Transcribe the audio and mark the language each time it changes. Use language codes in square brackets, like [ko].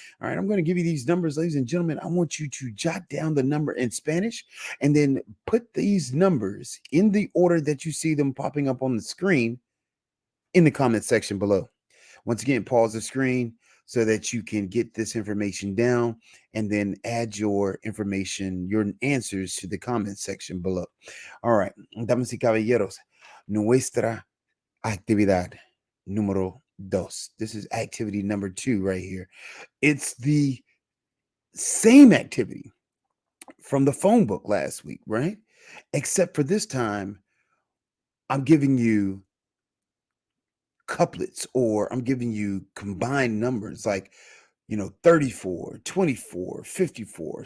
[en] All right, I'm going to give you these numbers, ladies and gentlemen. I want you to jot down the number in Spanish and then put these numbers in the order that you see them popping up on the screen in the comment section below. Once again, pause the screen so that you can get this information down and then add your information, your answers to the comment section below. All right, [es] damas y caballeros, nuestra actividad número dos. [en] This is activity number 2 right here. It's the same activity from the phone book last week, right? Except for this time, I'm giving you couplets, or I'm giving you combined numbers like 34, 24, 54.